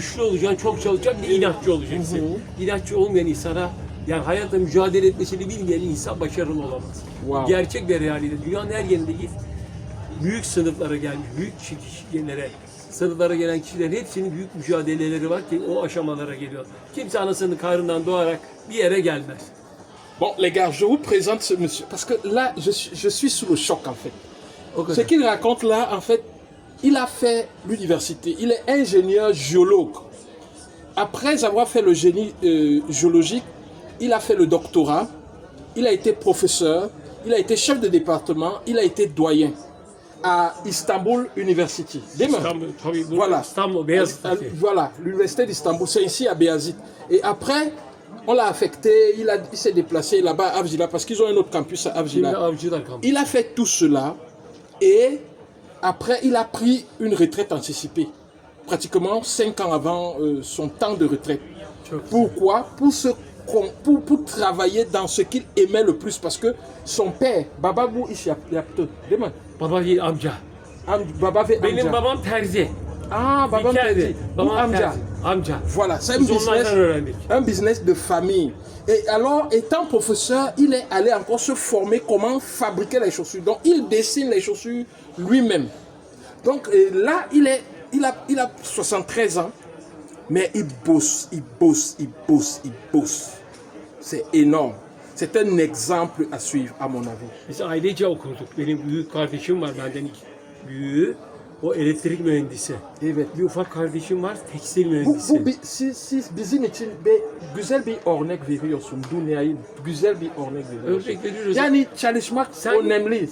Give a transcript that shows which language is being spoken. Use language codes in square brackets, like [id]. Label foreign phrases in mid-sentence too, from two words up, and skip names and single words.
[tr] güçlü olacaksın, çok çalışacaksın, bir de inatçı olacaksın. İnatçı olmayan insana, yani hayatta mücadele etmesini bilmeyen insan başarılı olamaz. Wow. Gerçek bir realite. Dünyanın her yerinde git. Büyük sınıflara gelmiş, büyük kişilere, sınıflara gelen kişilerin hepsinin büyük mücadeleleri var ki o aşamalara geliyor. Kimse anasının karnından doğarak bir yere gelmez. [fr] Bon, les gars, je vous présente ce monsieur. Parce que là, je suis sous le choc, en fait. [tr] O kadar. [fr] Ce qu'il raconte là, en fait, il a fait l'université. Il est ingénieur géologue. Après avoir fait le génie géologique, il a fait le doctorat. Il a été professeur. Il a été chef de département. Il a été doyen à Istanbul University. Demain. [tr] Tabii bu [fr] Voilà. [tr] İstanbul, Beyazıt'taki. [fr] Voilà, l'université d'Istanbul, c'est ici à Béazit. Et après, on l'a affecté, il s'est déplacé là-bas à Avcılar parce qu'ils ont un autre campus à [tr] Şimdi Avcılar. avcılar kalmış. [fr] Il a fait tout cela et après, il a pris une retraite anticipée. pratiquement 5 ans avant son temps de retraite. Pourquoi? Pour travailler dans ce qu'il aimait le plus. Parce que son père, [tr] Bababou Işyaptı, değil mi? Baba değil amca. Baba ve Benim amca. babam terzi. Babam Dikerdi. terzi. Bu Babam amca. terzi. Amca. [fr] Voilà, c'est [tr] Biz onlardan öğrendik. [fr] un business de famille. Et alors, étant professeur, il est allé encore se former comment fabriquer les chaussures. Donc, il dessine les chaussures lui-même. Donc, là, il a 73 ans, mais il bosse, il bosse, il bosse, il bosse. C'est énorme. C'est un exemple à suivre, à mon avis. [tr] Biz ailece okuduk. Benim büyük kardeşim var benden iki büyüğü. O elektrik mühendisi. Evet. Bir ufak kardeşim var tekstil mühendisi. Siz bizim için güzel bir örnek veriyorsun dünyayı. Güzel bir örnek veriyorsun. Örnek veriyoruz. Yani çalışmak önemli.